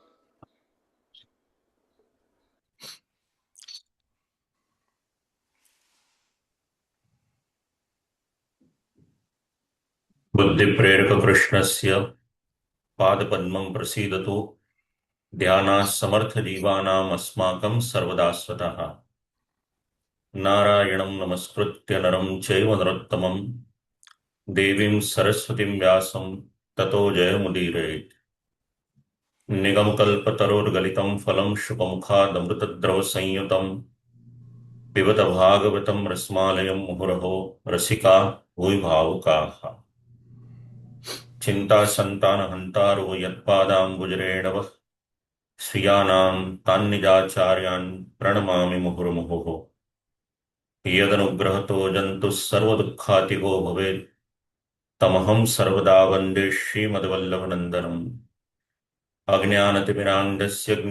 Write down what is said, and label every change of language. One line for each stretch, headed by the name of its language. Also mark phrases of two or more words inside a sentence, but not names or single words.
Sanskrit: બુદ્ધિ પ્રેરક કૃષ્ણસ્ય પાદપદ્મં પ્રસીદતુ ધ્યાના સમર્થ જીવાનામ અસ્માકં સર્વદા સ્વતઃ નારાયણં નમસ્કૃત્ય નરં ચૈવ નરોત્તમં દેવીಂ સરસ્વતીಂ વ્યાસં તતો જયमुदीरयेत् निगमकल्पतरोर्गलितं फलं शुकमुखादमृतद्रवसंयुतं पिबत भागवतं रसमालयं मुहुरहो रसिका भुवि भावुकाः चिन्तासन्तानहन्तारो यत्पादाम्बुजरेणवः श्रियाणां तान्निजाचार्यान् प्रणमामि मुहुर्मुहुः यदनुग्रहतो जन्तुः सर्वदुःखातिगो भवेत् तमहं सर्वदा वन्दे श्रीमद्वल्लभनन्दनम् अज्ञानतिमिरान्धस्य